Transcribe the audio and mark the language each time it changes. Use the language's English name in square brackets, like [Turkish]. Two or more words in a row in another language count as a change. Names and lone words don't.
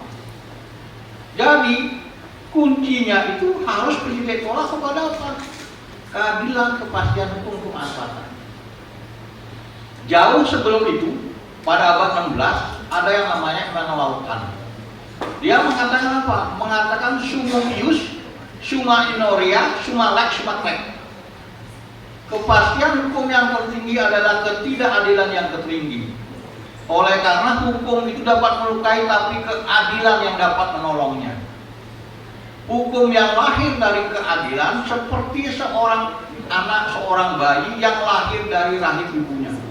[Indonesian] Jadi kuncinya itu harus ditolak kepada apa? Keadilan, kepastian hukum, kemanfaatan. Jauh sebelum itu, pada abad 16 ada yang namanya Immanuel Kant. Dia mengatakan apa? Mengatakan [Latin] summum ius, summa inoria, summa lex, summa lex. [Indonesian] Kepastian hukum yang tertinggi adalah ketidakadilan yang tertinggi. Oleh karena hukum itu dapat melukai, tapi keadilan yang dapat menolongnya. Hukum yang lahir dari keadilan seperti seorang anak, seorang bayi yang lahir dari rahim ibunya.